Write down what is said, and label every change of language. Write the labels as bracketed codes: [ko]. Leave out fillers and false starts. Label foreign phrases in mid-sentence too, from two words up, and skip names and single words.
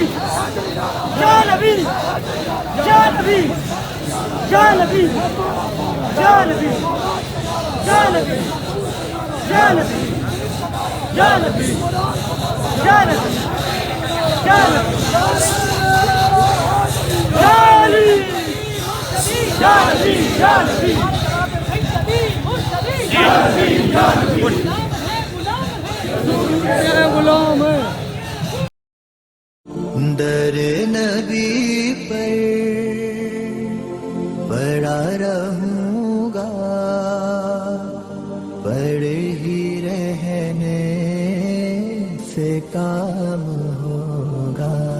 [ar] يا نبي، يا نبي، يا نبي، يا نبي، يا نبي، يا نبي، يا نبي، يا نبي، يا نبي, يا علي، يا نبي، يا نبي، يا نبي، يا نبي. [ur] در نبی پر پڑا رہوں گا پڑے ہی رہنے سے کام ہوگا